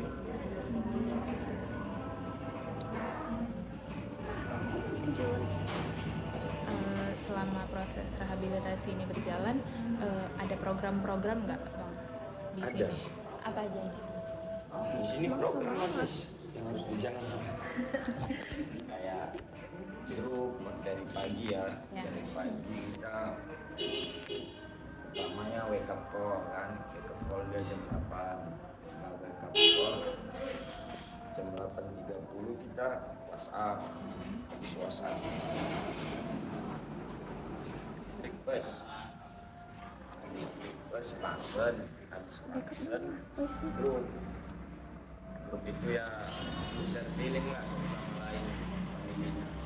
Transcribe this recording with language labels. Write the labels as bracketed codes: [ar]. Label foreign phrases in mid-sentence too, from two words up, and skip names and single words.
[id] Selama proses rehabilitasi ini berjalan, ada program-program nggak bang di Ada. sini? Apa aja ini? Di sini program masih yang harus dijalankan. Kayak grup dari pagi ya, dari pagi kita pertamanya [en] wake up call [id] kan, [en] wake up call [id] dia jam 8. Setelah [en] wake up call [id] jam 8.30 kita WhatsApp, request langsung, habis grup itu ya [en] share feeling [id] lah sama lain pemilihnya.